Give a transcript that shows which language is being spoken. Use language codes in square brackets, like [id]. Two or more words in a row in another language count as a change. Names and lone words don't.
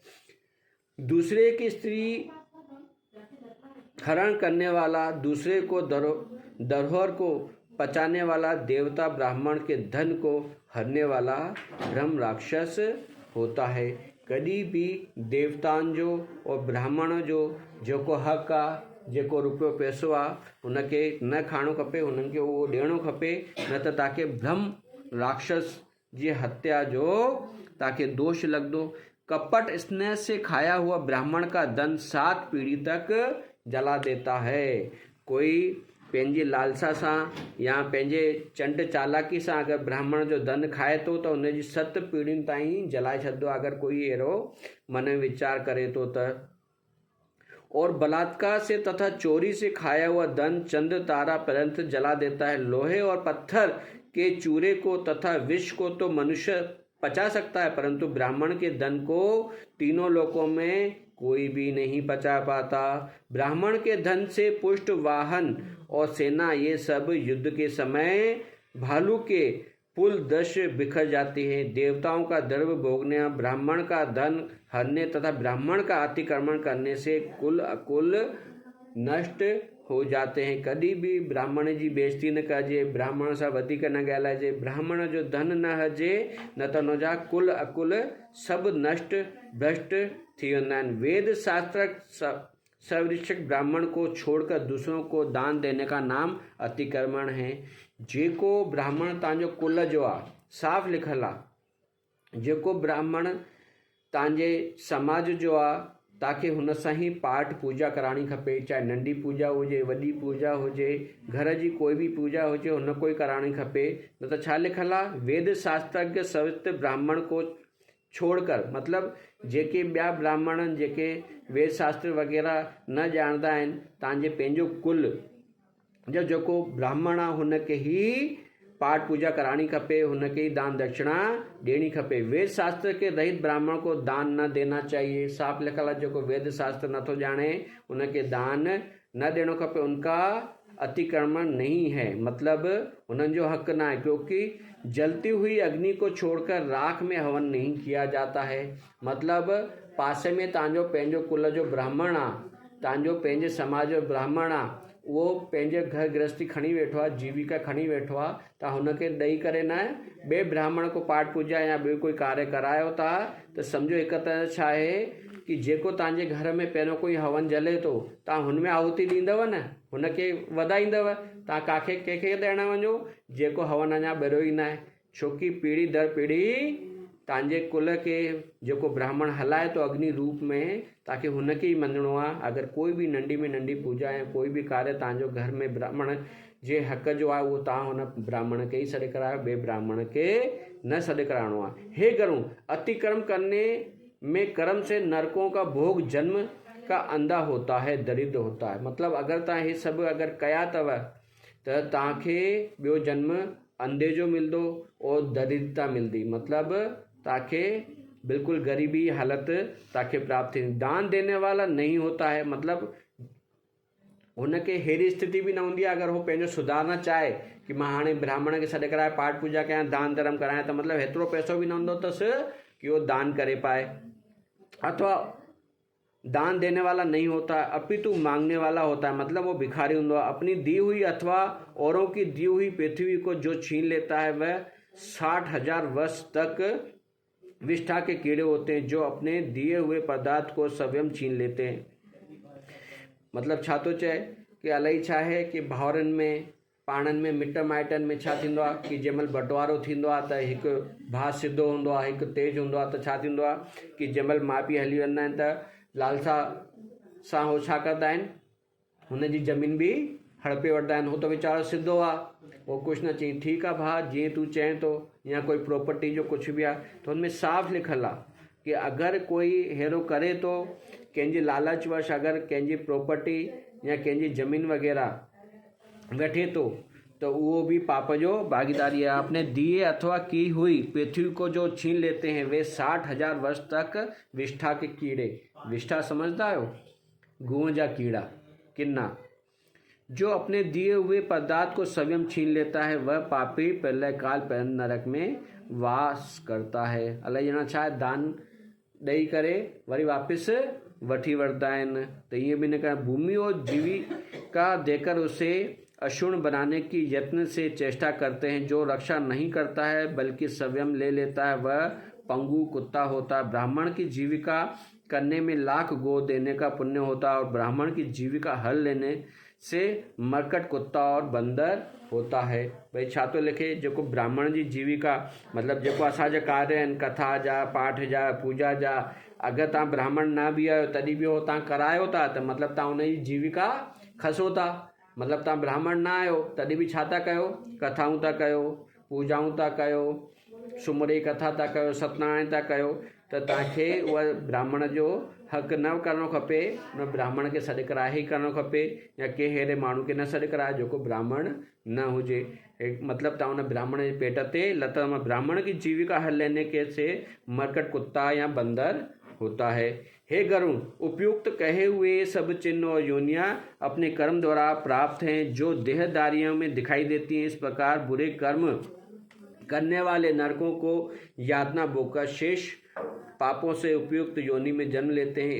[hi] दूसरे की स्त्री हरण करने वाला, दूसरे को धरोहर को पचाने वाला, देवता ब्राह्मण के धन को हरने वाला ब्रह्म राक्षस होता है। [sd] कभी भी देवतान जो और ब्राह्मण जेको हक़ आहे, जेको रुपयो पैसो आहे, उनखे न खाइणो खपे, उन्हनि खे उहो ॾियणो खपे, न त तव्हांखे ब्रह्म राक्षस जी हत्या जो तव्हांखे दोष लगदो। [hi] कपट स्नेह से खाया हुआ ब्राह्मण का धन 7 पीढ़ी तक जला देता है। [sd] कोई पंहिंजी लालसा सां या पंहिंजे चंड चालाकी सां अगर ब्राह्मण जो धन खाए तो उनजी 7 पीढ़ियुनि ताईं जलाए छॾंदो आहे, अगर कोई अहिड़ो मन में विचार करे तो त। [hi] और बलात्कार से तथा चोरी से खाया हुआ धन चंद्र तारा पर्यंत जला देता है। लोहे और पत्थर के चूरे को तथा विष को तो मनुष्य पचा सकता है, परंतु ब्राह्मण के धन को तीनों लोकों में कोई भी नहीं पचा पाता। ब्राह्मण के धन से पुष्ट वाहन और सेना ये सब युद्ध के समय भालू के पुल 10 बिखर जाती हैं। देवताओं का द्रव्य भोगने, ब्राह्मण का धन हरने तथा ब्राह्मण का अतिक्रमण करने से कुल अकुल नष्ट हो जाते हैं। [sd] कभी भी ब्राह्मण जी बेइज्जती न कजे, ब्राह्मण सां वधीक न ॻाल्हाइजे, ब्राह्मण जो धन न हजे, न त उनजा कुल अकुल सब नष्ट भ्रष्ट थी वेंदा आहिनि। [hi] वेद शास्त्र सवृक्षक ब्राह्मण को छोड़कर दूसरों को दान देने का नाम अतिक्रमण है। [sd] जेको ब्राह्मण तव्हांजो कुल जो आहे, साफ़ लिखल आहे, जेको ब्राह्मण तव्हांजे समाज जो आहे, तव्हांखे हुन सां ई पाठ पूजा कराइणी खपे। चाहे नंढी पूजा हुजे, वॾी पूजा हुजे, घर जी कोई भी पूजा हुजे, हुन को ई कराइणी खपे। न त छा लिखल आहे, [hi] वेद शास्त्रज्ञ सवित ब्राह्मण को छोड़कर, [sd] मतलब जेके ॿिया ब्राह्मण जेके वेद शास्त्र वग़ैरह न ॼाणंदा आहिनि, तव्हांजे पंहिंजो कुल जो जेको ब्राह्मण आहे हुनखे ई पाठ पूजा करानी खपे, हुनके ही दान दक्षिणा देनी खपे। [hi] वेद शास्त्र के रहित ब्राह्मण को दान न देना चाहिए। [sd] साफ लिखल है, जो वेद शास्त्र नथो जाने उनके दान न देना खपे, [hi] उनका अतिक्रमण नहीं है, [sd] मतलब उन्हनि जो हक ना है, [hi] क्योंकि जलती हुई अग्नि को छोड़कर राख में हवन नहीं किया जाता है। [sd] मतलब पासे में तव्हांजो पंहिंजो कुल जो ब्राह्मण आ, तव्हांजो पंहिंजे समाज जो ब्राह्मण आ, उहो पंहिंजे घर गृहस्थी खणी वेठो आहे, जीविका खणी वेठो आहे, तव्हां हुनखे ॾेई करे न ॿिए ब्राह्मण को पाठ पूजा या ॿियो कोई कार्य करायो था, त सम्झो हिक तरह छा आहे कि जेको तव्हांजे घर में पहिरियों कोई हवन जले थो, तव्हां हुनमें आहुति ॾींदव न, हुनखे वधाईंदव, तव्हां काखे कंहिंखे ॾियण वञो जेको हवन अञा ॿरियो ई न आहे। छोकी पीढ़ी दर पीढ़ी तव्हांजे कुल के जेको ब्राह्मण हलाए तो अग्नि रूप में, तव्हांखे हुनखे ई मञिणो आहे। अगर कोई भी नंढी में नंढी पूजा या कोई भी कार्य तव्हांजो घर में ब्राह्मण जे हक़ जो आहे, उहो तव्हां हुन ब्राह्मण के ही सॾु करायो, ॿिए ब्राह्मण के न सॾु कराइणो आहे। [hi] हे गरुण, अतिक्रम करने में कर्म से नरकों का भोग जन्म का अंधा होता है, दरिद्र होता है। [sd] मतलब अगर तव्हां हे सभु अगर कया अथव त तव्हांखे ॿियो जन्म अंधे जो मिलंदो और दरिद्रता मिलंदी, मतलब ताकि बिल्कुल गरीबी हालत ताकि प्राप्त थी। [hi] दान देने वाला नहीं होता है, [sd] मतलब उनके हेड़ी स्थिति भी न होंगी अगर वो पंहिंजो सुधारना चाहे कि मां हाणे ब्राह्मण के सॾु कराए पाठ पूजा कयां, दान धर्म करायां, तो मतलब हेतिरो पैसो भी न हूंदो अथसि कि वो दान करे पाए। [hi] अथवा दान देने वाला नहीं होता, अपितु मांगने वाला होता है, मतलब वो भिखारी होंदो है। अपनी दी हुई अथवा औरों की दी हुई पृथ्वी को जो छीन लेता है, वह 60,000 वर्ष तक विष्ठा के कीड़े होते हैं, जो अपने दिए हुए पदार्थ को स्वयं छीन लेते हैं। [sd] मतलब छा तो चए कि अलाई छा है कि भाउरनि में पाणनि में मिट माइटनि में छा थींदो आहे कि जंहिंमहिल बंटवारो थींदो आहे त हिकु भाउ सिधो हूंदो आहे, हिकु तेज हूंदो आहे, त छा थींदो आहे कि जंहिंमहिल माउ पीउ हली वेंदा आहिनि त लालसा सां हो छा कंदा आहिनि, हुनजी ज़मीन बि हड़पे वठंदा आहिनि। हो त वीचारो सिधो आहे, वो कुछ न चई, [hi] ठीक है [sd] भाउ जीअं तूं चए तो, या कोई प्रॉपर्टी जो कुछ भी आहे तो उनमें साफ लिखल आहे कि अगर कोई हेरो करे तो कंहिंजी लालचवश अगर कंहिंजी प्रॉपर्टी या कंहिंजी ज़मीन वग़ैरह वठे तो तो वो भी पाप जो भागीदारी है। [hi] आपने दिए अथवा की हुई पृथ्वी को जो छीन लेते हैं वे 60,000 वर्ष तक विष्ठा के कीड़े, विष्ठा समझता हो, गूंजा कीड़ा किन्ना, जो अपने दिए हुए पदार्थ को स्वयं छीन लेता है वह पापी प्रलय काल पर नरक में वास करता है। [sd] अल्लाह जना चाहे दान दई करे वरी वापस वठी वरता है। [hi] तो ये भी न कर भूमि और जीविका देकर उसे अशुण बनाने की यत्न से चेष्टा करते हैं। जो रक्षा नहीं करता है बल्कि स्वयं ले लेता है वह पंगु कुत्ता होता है। ब्राह्मण की जीविका करने में लाख गो देने का पुण्य होता है और ब्राह्मण की जीविका हल लेने से मरकट कुत्ता और बंदर होता है। [sd] भाई छातो लिखे जेको ब्राह्मण जी जीविका मतलब जेको असांजा कार्य आहिनि, कथा जा, पाठ जा, पूजा जा, अगरि तव्हां ब्राह्मण न बि आहियो तॾहिं बि उहो तव्हां करायो था त मतिलबु तव्हां उन जी जीविका खसो था। मतिलबु तव्हां ब्राह्मण न आहियो तॾहिं बि छा था कयो, कथाऊं था कयो, पूजाऊं था कयो, सुमरे कथा था कयो, सतनारायण था कयो, त तव्हांखे उहा ब्राह्मण जो हक़ न करणो खपे। न ब्राह्मण खे सॾु कराए ई करणो खपे या कंहिं अहिड़े माण्हू खे न सॾु कराए जेको ब्राह्मण न हुजे। मतलब तव्हां उन ब्राह्मण जे पेट ते लत [hi] ब्राह्मण की जीविका हल लेने के से मरकट कुत्ता या बंदर होता है। हे गरुण, उपयुक्त कहे हुए सब चिन्ह और योनियां अपने कर्म द्वारा प्राप्त हैं जो देहदारियों में दिखाई देती हैं। इस प्रकार बुरे कर्म करने वाले नरकों को यातना बोकर शेष पापों से उपयुक्त योनि में जन्म लेते हैं।